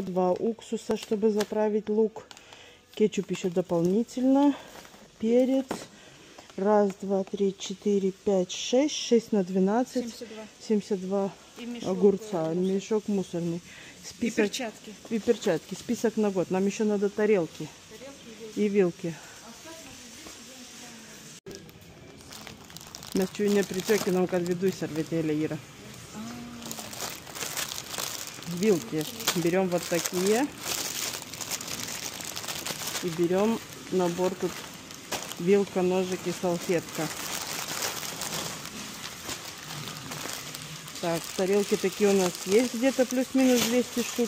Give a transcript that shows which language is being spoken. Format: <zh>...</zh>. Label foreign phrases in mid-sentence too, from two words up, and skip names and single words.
<ru>2 уксуса, чтобы заправить лук. Кетчуп еще дополнительно. Перец. Раз, два, три, 4, 5, 6. 6 на 12. 72. 72 И мешок, огурца. Мешок мусорный. И перчатки. И перчатки. Список на год. Нам еще надо тарелки. Тарелки И вилки.</ru> <lt>Mes čia nepriciokinam, kad viduj servetėlė yra.</lt> <ru>Вилки. Берем вот такие. И берем набор тут вилка, ножик и салфетка. Так, тарелки такие у нас есть где-то плюс-минус 200 штук.</ru>